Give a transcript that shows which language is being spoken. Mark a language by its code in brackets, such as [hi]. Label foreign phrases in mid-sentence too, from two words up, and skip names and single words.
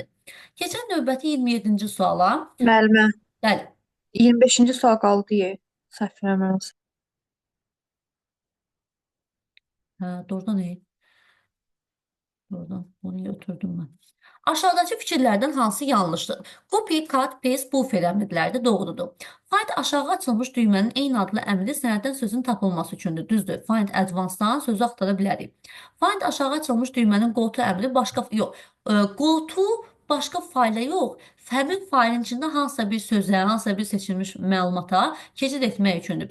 [az] Keçən növbəti 27-ci suala. Müəllimə, Bəli. 25-ci sual qaldı. Səhv eləmirəmsə. Hə, doğrudan iyi. Doğrudan. Bunu götürdüm mən. Aşağıdakı fikirlərdən hansı yanlışdır? [en] Copy, cut, paste, buffer [az] əmrləri doğrudur. Find aşağı açılmış düymənin eyni adlı əmri sənəddən sözün tapılması üçündür. Düzdür. Find advanced-dan sözü axtara bilərik. Find aşağı açılmış düymənin [en] go to [az] əmri başqa yox. [en] Go to [az] başqa fayla yox. Həmin faylın içində hansısa bir sözə, hansısa bir seçilmiş məlumata keçid etmək üçündür.